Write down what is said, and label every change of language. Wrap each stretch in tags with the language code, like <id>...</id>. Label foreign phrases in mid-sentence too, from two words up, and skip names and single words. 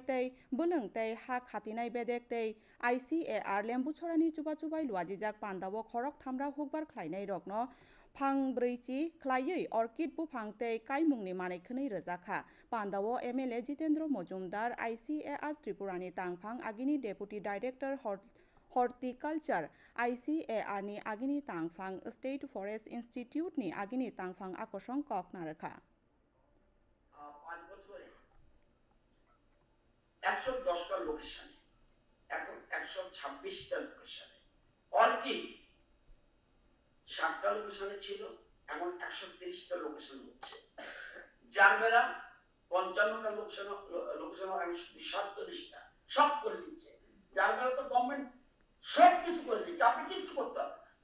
<trp>tei bulung tei ha khatinai bedek tei ICAR lembuchorani chubai luajijak pandao khorok thamra hokbar khlainai rokno phang breichi khlaiui orchid buphang tei kaimungni manaikhwnai rwjakha pandao MLA Jitendra Mojumdar ICAR Tripurani tangphang agini Deputy Director Horticulture ICAR ni agini tangphang State Forest Institute ni agini tangphang akosong kok narakha</trp> <bn>5 বছরে 110টা লোকেশনে এখন 126টা লোকেশনে অর্কিড 7টা লোকেশনে ছিল এখন 130টা লোকেশন হচ্ছে জারবেরা 55টা লোকেশন 147টা সব করে দিচ্ছে জারবেরা তো গভর্নমেন্ট সব কিছু করে দিচ্ছে আপনি কিছু করতে হবে</bn>